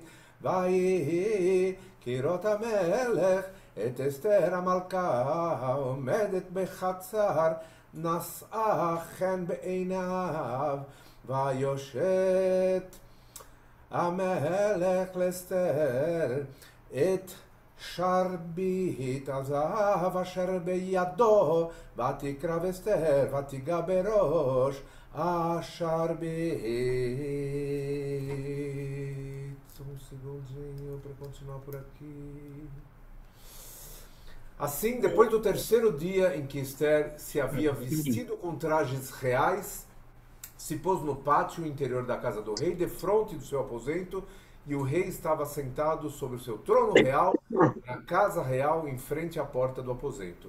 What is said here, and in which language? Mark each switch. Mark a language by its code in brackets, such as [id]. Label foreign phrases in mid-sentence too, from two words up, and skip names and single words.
[he] ויהי כראות המלך את אסתר המלכה עומדת בחצר, נשאה חן בעיניו, ויושת המלך לאסתר את שרביט הזהב אשר בידו, ותקרב אסתר ותיגע בראש השרביט. [pt] Segundinho para continuar por aqui. Assim, depois do 3º dia em que Esther se havia vestido com trajes reais, se pôs no pátio interior da casa do rei, defronte do seu aposento, e o rei estava sentado sobre o seu trono real, na casa real, em frente à porta do aposento.